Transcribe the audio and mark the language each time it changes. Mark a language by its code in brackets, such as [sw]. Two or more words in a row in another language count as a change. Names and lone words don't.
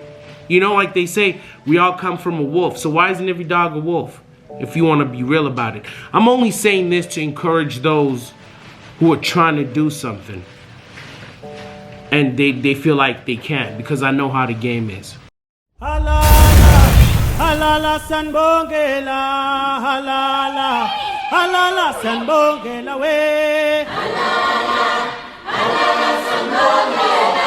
[en] You know, like they say, we all come from a wolf. So why isn't every dog a wolf? If you want to be real about it. I'm only saying this to encourage those who are trying to do something. And they feel like they can't, because I know how the game is. [zu] Halala, halala sanbongela, halala, halala sanbongela we. Halala, halala sanbongela.